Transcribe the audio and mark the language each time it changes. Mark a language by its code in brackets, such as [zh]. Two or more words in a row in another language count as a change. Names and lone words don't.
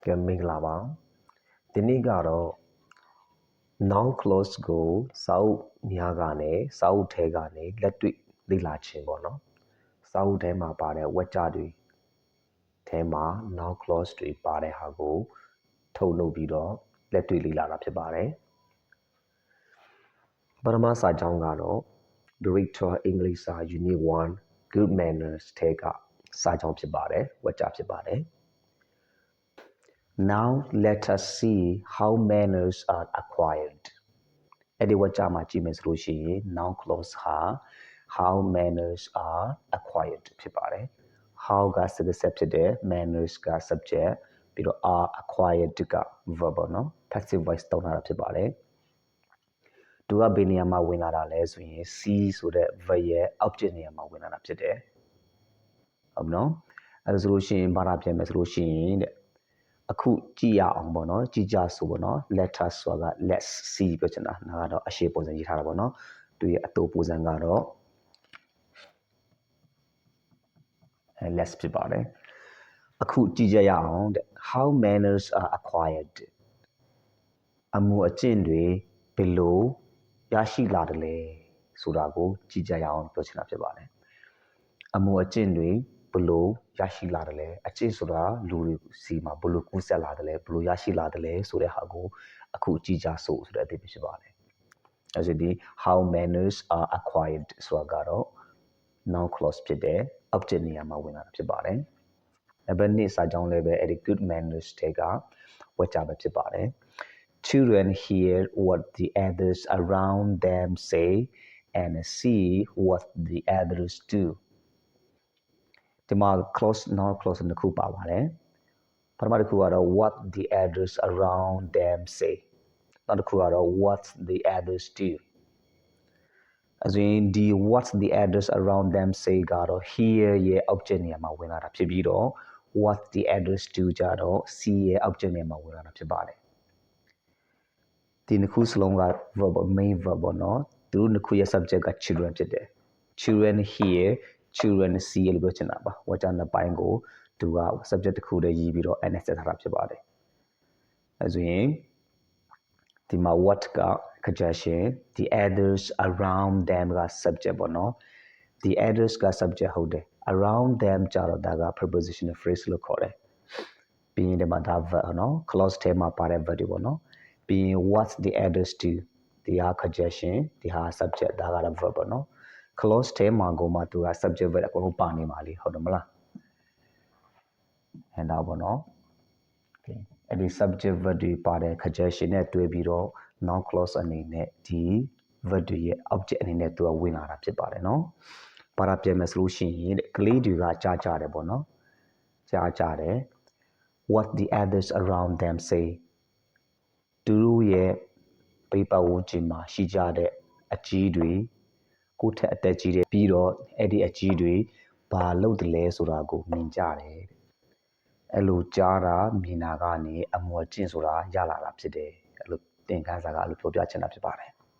[my] ကဲမင်္ဂလာပါဒီနေ့ကတော့ [en] noun clause [my] ကိုစာအုပ်များကနေစာအုပ်ထဲကနေလက်တွေ့လေ့လာခြင်းပေါ့နော်စာအုပ်ထဲမှာပါတဲ့ဝါကျတွေထဲမှာ noun clause တွေပါတဲ့ဟာကိုထုတ်လုပ်ပြီးတော့လက်တွေ့လေ့လာတာဖြစ်ပါတယ် ပထမစာကြောင်းကတော့ Director English Unit 1 Good Manners ထဲကစာကြောင်းဖြစ်ပါတယ်ဝါကျဖြစ်ပါတယ် [en] Now let us see how manners are acquired. [my] အဲ့ဒီဝါကျမှာကြည့်မယ်ဆိုလို့ရှိရင် [en] noun clause [my] ဟာ [en] how manners are acquired [my] ဖြစ်ပါတယ် how က subject ဖြစ်တယ် manners က subject ပြီးတော့ [en] are acquired [my] က verb ပေါ့နော် [en] passive voice [my] သုံးထားတာဖြစ်ပါတယ်သူကဘယ်နေရာမှာဝင်လာတာလဲဆိုရင် see ဆိုတဲ့ verb ရဲ့ object နေရာမှာဝင်လာတာဖြစ်တယ်ဟုတ်နော်အဲ့ဒါဆိုလို့ရှိရင်ဘာသာပြန်မယ်ဆိုလို့ရှိရင်တဲ့အခုကြည့်ရအောင်ပေါ့နော်ကြည့်ကြဆိုပေါ့နော် [en] let us [my] ဆိုတာက [en] let's see [my] ပြောချင်တာဒါကတော့အရှေ့ပုံစံရေးထားတာပေါ့နော်သူရဲ့အတူပုံစံကတော့ let's ဖြစ်ပါတယ်အခုကြည့်ကြရအောင်တဲ့ [en] how manners are acquired [my] အမှုအကျင့်တွေဘယ်လိုရရှိလာတယ်လဲဆိုတာကိုကြည့်ကြ ရအောင်ပြောချင်တာဖြစ်ပါတယ်အမှုအကျင့်တွေဘယ်လိုရရှိလာတယ်လဲအကျင့်ဆိုတာလူတွေ စီမှာဘယ်လိုကူးဆက်လာတယ်လဲဘယ်လိုရရှိလာတယ်လဲဆိုတဲ့ဟာကိုအခုကြည့်ကြဆိုတဲ့အဓိပ္ပာယ်ဖြစ်ပါတယ်အဲဆိုဒီ [en] how manners are acquired [my] ဆိုတာကတော့ [en] noun clause [my] ဖြစ်တယ် object နေရာမှာဝင်လာတာဖြစ်ပါတယ်နံပါတ်2စာကြောင်းလည်းပဲအဲ့ဒီ [en] good manners [my] တွေကဝါကျပဲဖြစ်ပါတယ် [en] Children hear what the others around them say and see what the others do. [my] ဒီမှာ [en] clause noun clause [my] နှစ်ခုပါပါတယ်ပထမတစ်ခုကတော့ [en] what the others around them say [my] နောက်တစ်ခုကတော့ [en] what the others do [my] အရင်ဒီ [en] what the others around them say [my] ကတော့ hear ရဲ့ object နေရာမှာဝင်လာတာဖြစ် ပြီးတော့ [en] what the others do [my] ကြတော့ see ရဲ့ object နေရာမှာဝင်လာတာဖြစ်ပါတယ်ဒီနှစ်ခုစလုံးက [en] verb main verb [my] ပေါ့နော်သူတို့နှစ်ခုရဲ့ subject က children ဖြစ်တယ် [en] children hear children see [my] လို့ပြောချင်တာပါဝါကျနှစ်ပိုင်းကိုသူက subject တစ်ခုတည်းရေးပြီးတော့ ns ဆက်ထားတာဖြစ် ပါတယ်အဲဆိုရင်ဒီမှာ what က conjunction [en] the others around them [my] က subject ပေါ့နော် [en] the others [my] က subject ဟုတ်တယ် [en] around them [my] ကြတော့ဒါက [en] prepositional phrase [my] လို့ခေါ်တယ်ပြီးရင်ဒီမှာဒါ verb နော် clause ထဲမှာပါတဲ့ verb တွေပေါ့နော်ပြီးရင် [en] what the others do [my] ဒီဟာ conjunction ဒီဟာ subject ဒါကတော့ verb ပေါ့နော် clause ထဲမှာကိုမှသူက [en] subject verb [my] အကုန်လုံးပါနေပါလေဟုတ်တယ်မလား ဟန်တာပေါ့နော်အဲ့ဒီ [en] subject verb [my] တွေပါတဲ့ conjunction နဲ့တွဲပြီးတော့ [en] noun clause [my] အနေနဲ့ဒီ verb တွေရဲ့ object အနေနဲ့သူကဝင် လာတာဖြစ်ပါတယ်နော်ဘာသာပြန်မယ်ဆိုလို့ရှိရင်ကလေးတွေကကြားကြတယ်ပေါ့နော်ကြားကြတယ် [en] what the others around them say [my] သူတို့ရဲ့ပြပဝန်းကျင်မှာရှိကြတဲ့အကြီးတွေကိုယ့်ထက်အသက်ကြီးတဲ့ပြီးတော့အဲ့ဒီအကြီးတွေဘာလုပ်တယ်လဲဆိုတာကိုမြင်ကြတယ်အဲ့လိုကြားတာမြင်တာကနေအမော်ကျင့်ဆိုတာရလာတာဖြစ်တယ်အဲ့လိုသင်ခန်းစာကအဲ့လိုပြောပြချင်တာဖြစ်ပါတယ်